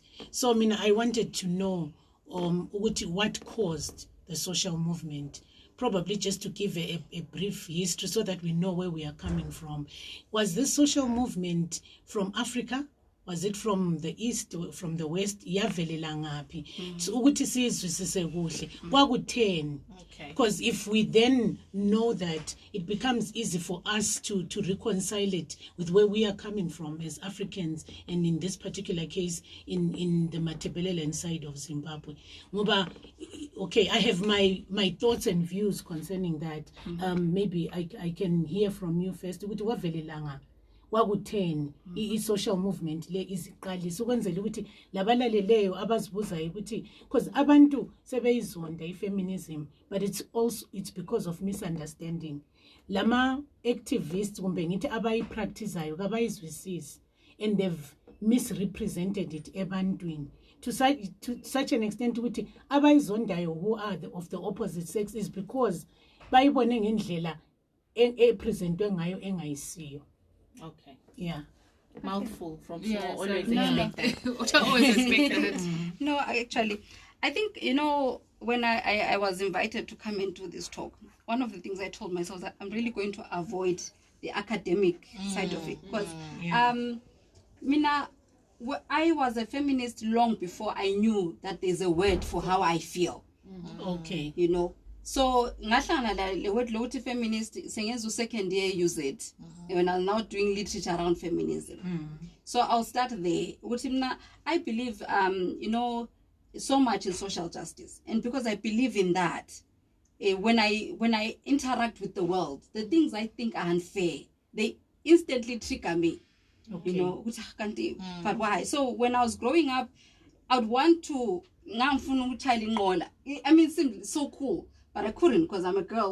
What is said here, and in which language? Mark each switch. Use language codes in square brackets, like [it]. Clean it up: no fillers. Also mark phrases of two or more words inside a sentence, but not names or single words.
[en] So I wanted to know what caused the social movement. Probably just to give a brief history so that we know where we are coming from. Was this social movement from Africa? Was it from the east, from the west? [nd] So ukuthi sizwisise kuhle kwakutheni. [en] Because if we then know that, it becomes easy for us to reconcile it with where we are coming from as Africans, and in this particular case in the Matabeleland side of Zimbabwe. Okay, I have my thoughts and views concerning that. Maybe I can hear from you first. [nd] Wakutheni i-social movement le iziqalisa ukwenzela ukuthi labalaleleyo abazibuzayo ukuthi because abantu sebeyizonda i-feminism, [en] but it's because of misunderstanding. [nd] Lama activists kumbe ngithi abayipracticeayo kabayizwisisi, [en] and they've misrepresented it ebantwini to such an extent [nd] ukuthi abayizondayo [en] who are of the opposite sex is because [nd] bayibone ngendlela epresentwe ngayo engayisiyo. [en] Okay. Yeah. Mouthful from small. Yeah, Always expected. No, actually, I think, when I was invited to come into this talk, one of the things I told myself that I'm really going to avoid the academic side of it. Because, I was a feminist long before I knew that there's a word for how I feel. Okay. You know, so [nd] ngahlangana le word lokuthi feminist sengenza [en] second year use it when I'm now doing literature around feminism. So I'll start there. [nd] Ukuthi mina, [en] I believe you know, so much in social justice, and because I believe in that, when I interact with the world, the things I think are unfair, they instantly trigger me. Okay. You know, but why? So when I was growing up, I'd want to, I mean, it seemed so cool, but I couldn't because I'm a girl.